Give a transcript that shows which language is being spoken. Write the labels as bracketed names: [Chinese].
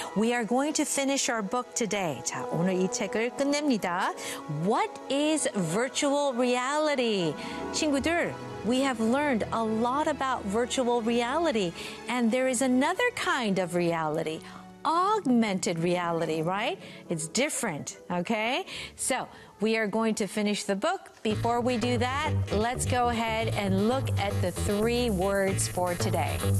[English] We are going to finish our book today. [Korean] 자, 오늘 이 책을 끝냅니다. [English] What is virtual reality? [Korean] 친구들, [English] we have learned a lot about virtual reality, and there is another kind of reality. Augmented reality, right? It's different, okay? So, we are going to finish the book. Before we do that, let's go ahead and look at the three words for today.